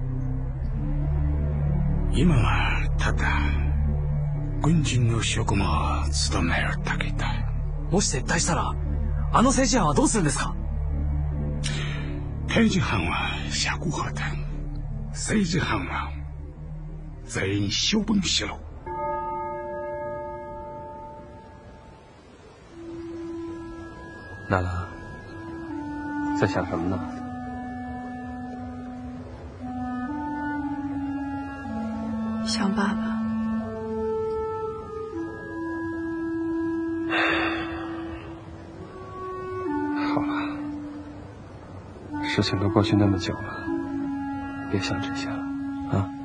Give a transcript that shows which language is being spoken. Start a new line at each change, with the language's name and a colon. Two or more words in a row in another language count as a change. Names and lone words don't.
Japanese: 今はただ軍人の職務を務めるだけだ。もし撤退したらあの政治犯はどうするんですか？刑事犯は釈放だ。政治犯は全員処分しろ。
Chinese: 娜拉，在想什么呢？想爸爸。好了，事情都过去那么久了，别想这些了啊。